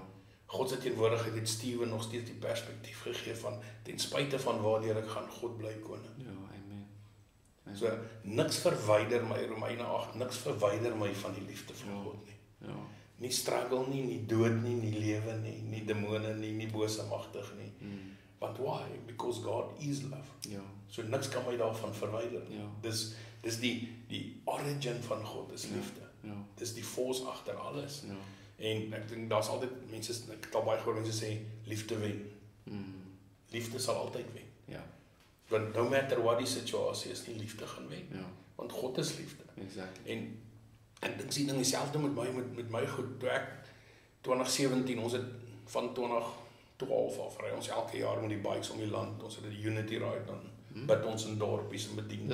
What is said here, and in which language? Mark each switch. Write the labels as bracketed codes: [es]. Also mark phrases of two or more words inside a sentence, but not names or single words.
[af] God se teenwoordigheid het Steven nog steeds die perspektief gegee van, ten spyte van waardeur ek gaan, God bly koning. Ja, amen. So, niks verwyder my, Romeine 8, niks verwyder my van die liefde van God nie. Ja. Nie struggle nie, nie dood nie, nie lewe nie, nie demone nie, nie bose magtig nie. [en] Want why? Because God is love. [af] Ja. So niks kan my daarvan verwyder. Ja. Dis die origin van God is liefde. Ja. Dis die force agter alles. Ja. En ek dink daar's altyd mense, ek het al baie gehoor mense sê liefde wen. Liefde sal altyd wen. Ja. Want [en] no matter what [af] die situasie is, nie liefde gaan wen. Ja. Want God is liefde. Exactly. En ek dink sien ding dieselfde met my goed. Toe ek 2017, ons het van 2012 af ry ons elke jaar met die bikes om die land. Ons het 'n Unity ride dan bid ons in dorpies en bedien